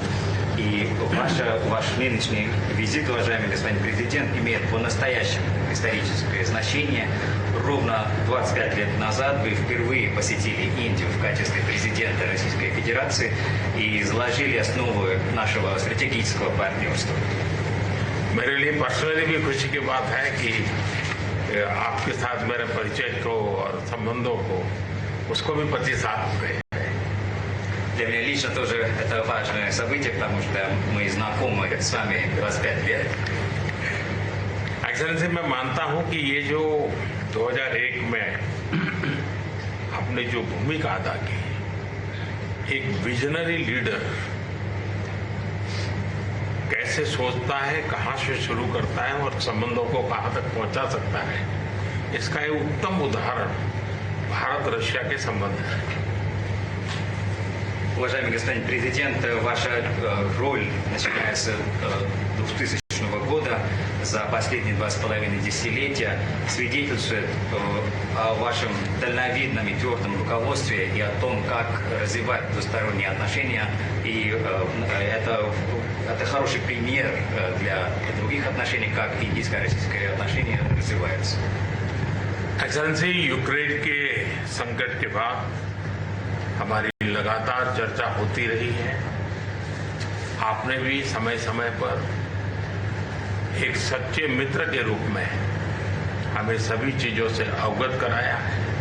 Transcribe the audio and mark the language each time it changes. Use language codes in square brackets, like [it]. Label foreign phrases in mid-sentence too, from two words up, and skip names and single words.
[ru] И ваш нынешний визит, уважаемый господин президент, имеет по-настоящему историческое значение. Ровно 25 лет назад вы впервые посетили Индию в качестве президента Российской Федерации и заложили основы нашего стратегического партнерства. [hi] मेरे लिए पर्सनली भी खुशी की बात है कि आपके साथ मेरे परिचय को और संबंधों को उसको भी 25 साल हो गए. [ru] Для меня лично тоже это важное событие, потому что мы знакомы с вами 25 лет. [hi] एक्सेलेंसी, मैं मानता हूं कि ये जो 2001 में आपने जो भूमिका अदा की, एक [en] visionary leader [hi] कैसे सोचता है, कहां से शुरू करता है और संबंधों को कहां तक पहुंचा सकता है, इसका एक उत्तम उदाहरण भारत रशिया के संबंध है. [ru] Уважаемый господин президент, ваша роль, начиная с 2000 года, за последние 2,5 десятилетия, свидетельствует о вашем дальновидном и твердом руководстве и о том, как развивать двусторонние отношения. И это хороший пример для других отношений, как индийско-российские отношения развиваются. [hi] एक्सेलेंसी, यूक्रेन के संकट के बाद हमारी लगातार चर्चा होती रही है. आपने भी समय समय पर एक सच्चे मित्र के रूप में हमें सभी चीजों से अवगत कराया है.